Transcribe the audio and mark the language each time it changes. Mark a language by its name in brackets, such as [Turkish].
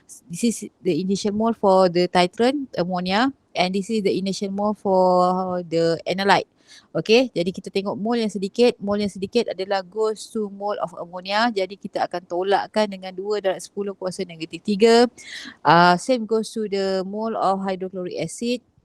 [English] This is the initial mole for the titrant ammonia, and this is the initial mole for the analyte. [Malay] Okay, jadi kita tengok mole yang sedikit. [English] Mole [Malay] yang sedikit adalah [English] goes to mole of ammonia. [Malay] Jadi kita akan tolakkan dengan 2 darab 10 kuasa negatif 3. [English] Same goes to the mole of hydrochloric acid.